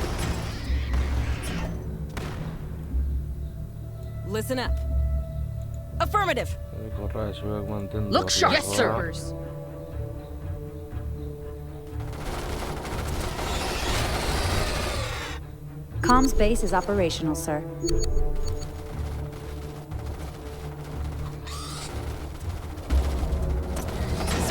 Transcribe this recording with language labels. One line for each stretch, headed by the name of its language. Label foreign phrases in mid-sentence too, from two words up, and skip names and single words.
English: Listen up. Affirmative.
Basque: Korra zuek mantendu.
English: Look sharp,
Basque: horrelakoa.
English: troopers. Comms base is operational, sir. Sir.